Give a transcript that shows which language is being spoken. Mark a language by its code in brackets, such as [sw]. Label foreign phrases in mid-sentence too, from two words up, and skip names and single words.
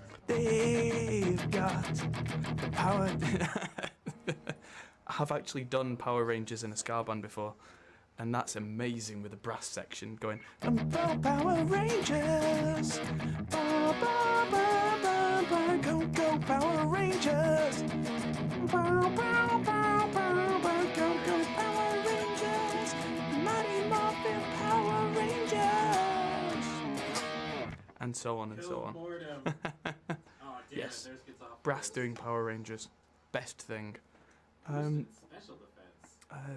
[en] They've got the power. I've actually done Power Rangers in a ska band before, and that's amazing with the brass section going. Power Rangers, ba, ba, ba, ba, ba, go Power Rangers, ba, ba, ba, ba, ba, go Power Rangers, Mighty Morphin Power Rangers, and so on and so on. Yes, brass doing Power Rangers, best thing. Special defense.